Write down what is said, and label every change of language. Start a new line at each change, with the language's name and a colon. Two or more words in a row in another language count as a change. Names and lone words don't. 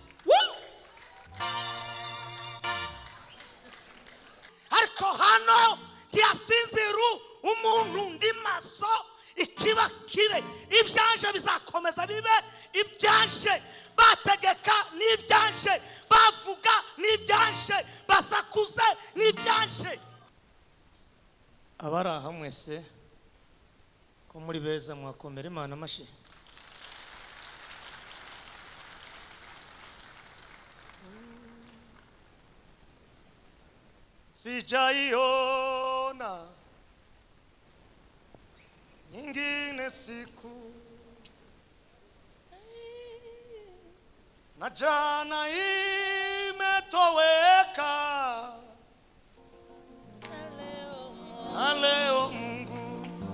Kinyarwanda: ariko hano ntiyasinziru umuntu ndi maso ikiba kibe ibyanje bizakomeza bibe ibyanje bategeka n'ibyanje bavuga n'ibyanje basakuze n'ibyanje abaraha mwese ko muri beza mwakomera Imana amashi
Swahili: sijaiona nyingine siku na jana imetoweka na leo Mungu